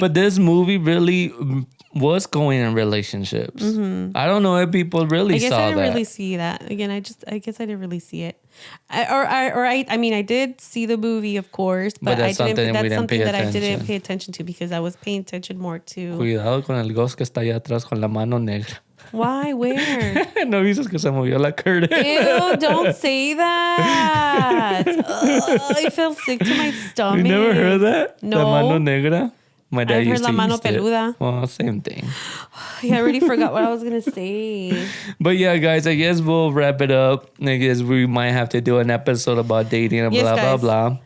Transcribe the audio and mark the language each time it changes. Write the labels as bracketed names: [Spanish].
[English] But this movie really was going in relationships. I don't know if people really saw that. I didn't really see that. Again, I guess I didn't really see it. I mean, I did see the movie, of course, but that's something that I didn't pay attention to because I was paying attention more to. [Spanish] Cuidado con el ghost que está allá atrás con la mano negra. [English] Why? Where? [Spanish] No viste que se movió la curtain. [English] Ew, don't say that. I feel sick to my stomach. You never heard that? No. La mano negra? My dad used to [Spanish] la mano [English] use [Spanish] peluda. [English] It. Well, same thing. Yeah, I already forgot what I was going to say. But yeah, guys, I guess we'll wrap it up. I guess we might have to do an episode about dating and blah, blah.